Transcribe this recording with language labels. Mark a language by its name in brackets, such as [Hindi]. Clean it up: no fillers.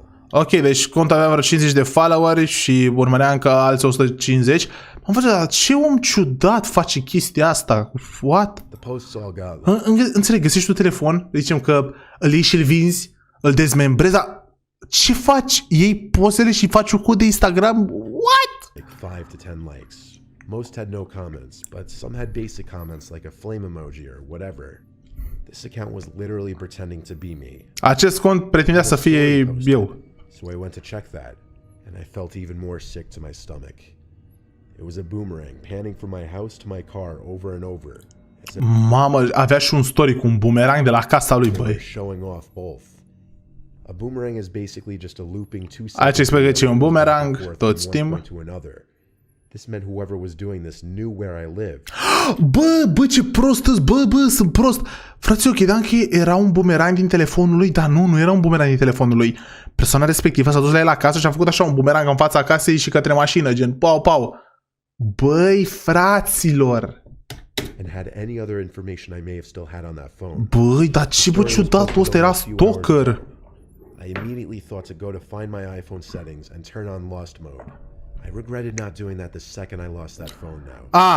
[Romanian] Ok, deci contul avea vreo 50 de followeri și urmărea încă alți 150. Am văzut, dar ce om ciudat face chestia asta? [English] What? [Romanian] Înțeleg, găsești tu telefon, zicem că îl iei și îl vinzi, îl dezmembrezi, dar ce faci? Iei pozele și faci un cod de Instagram? [English] What? Like 5 to 10 likes. Most had no comments, but some had basic comments like a flame emoji or whatever. This account was literally pretending to be me. [Romanian] Acest cont pretindea să fie eu. [English] So I went to check that, and I felt even more sick to my stomach. It was a boomerang panning from my house to my car over and over. [Romanian] Mamă, avea și un story cu un boomerang de la casa lui, băi. [English] Showing off both. A boomerang is basically just a looping [Romanian] Aici explică ce e un boomerang, toți timp. [English] This meant whoever was doing this knew where I lived. [Romanian] Bă, ce prost îți, bă, sunt prost. Frate, eu credeam că era un boomerang din telefonul lui, dar nu era un boomerang din telefonul lui. Persoana respectivă s-a dus la el acasă și a făcut așa un boomerang în fața casei și către mașină, gen pau. Băi, fraților. [English] And had any other information I may have still had on that phone. [Romanian] Băi, dar ce bă ciudatul ăsta, era stalker. [English] I immediately thought to go to find my iPhone settings and turn on lost mode. I regretted not doing that the second I lost that phone now.